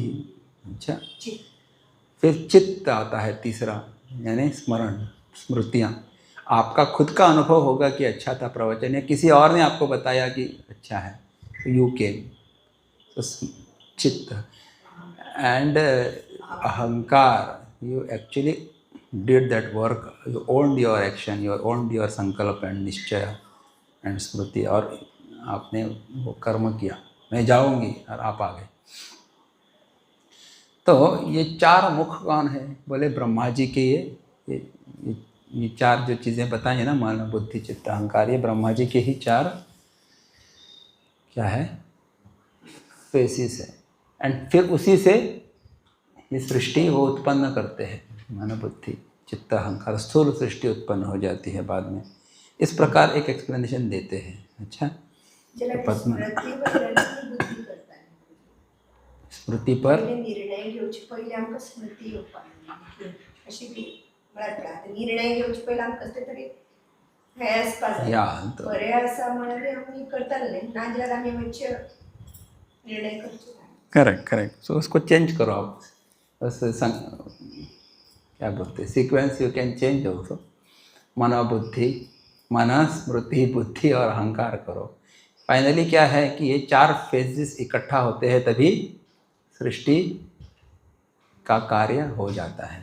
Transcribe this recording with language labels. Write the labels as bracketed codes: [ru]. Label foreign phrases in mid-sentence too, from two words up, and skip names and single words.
[hi] अच्छा, फिर चित्त आता है तीसरा, यानी स्मरण, स्मृतियाँ। आपका खुद का अनुभव होगा कि अच्छा था प्रवचन, या किसी और ने आपको बताया कि अच्छा है, तो [en] you came, [hi] तो चित्त। एंड अहंकार, [en] you actually did that work, you owned your action, you owned your [hi] एक्शन, यू ओन्ड योर संकल्प एंड निश्चय एंड स्मृति, और आपने वो कर्म किया, मैं जाऊंगी, और आप आ गए। तो ये 4 मुख कौन है? बोले ब्रह्मा जी के। ये 4 जो चीज़ें बताई है ना, मन बुद्धि चित्त अहंकार, ये ब्रह्मा जी के ही 4 क्या है, फेसिस है। एंड फिर उसी से ये सृष्टि वो उत्पन्न करते हैं, मन बुद्धि चित्त अहंकार, स्थूल सृष्टि उत्पन्न हो जाती है बाद में। इस प्रकार एक एक्सप्लेनेशन देते हैं। अच्छा, स्मृति पर [kok] निर्णय घेवचे पहिले आमकां स्मृती येवपाक अशी ती म्हणटा, निर्णय घेवचे पहिले आमकां कसले तरी हे आसपा जाय, बरें आसा म्हळ्यार आमी करतले, नाजाल्यार आमी मातशे निर्णय करचे। [hi] करेक्ट, सो उसको चेंज करो आप, बस क्या बोलते हैं, [en] sequence you can change also. [hi] मनोबुद्धि, मन, स्मृति, बुद्धि और अहंकार करो। फाइनली क्या है कि ये 4 फेजेस इकट्ठा होते हैं तभी सृष्टि का कार्य हो जाता है।